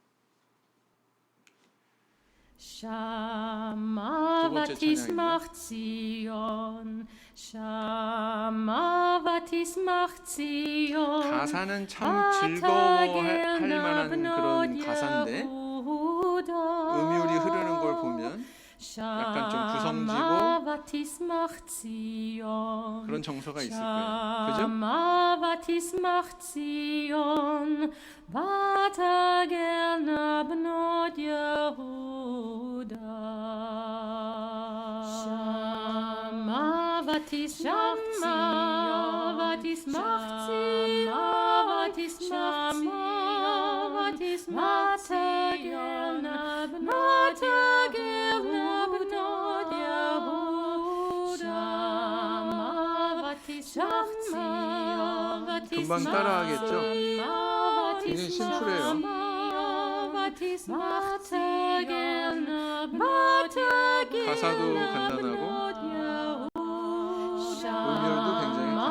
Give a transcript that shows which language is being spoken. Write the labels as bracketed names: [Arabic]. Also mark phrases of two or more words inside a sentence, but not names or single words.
[Hebrew] שמעה ותשמח ציון, שמעה ותשמח ציון. [Korean] 가사는 참 즐거워할 만한 그런 가사인데 음율이 흐르는 걸 보면 약간 좀 구성지고 그런 정서가 있을 거예요. 그죠? [Hebrew] שמעה ותשמח ציון, ותגלנה בנות יהודה. שמעה ותשמח ציון, ותגלנה בנות יהודה. [Korean] 금방 따라하겠죠? 굉장히 심플해요. 가사도 간단하고 음율도 굉장히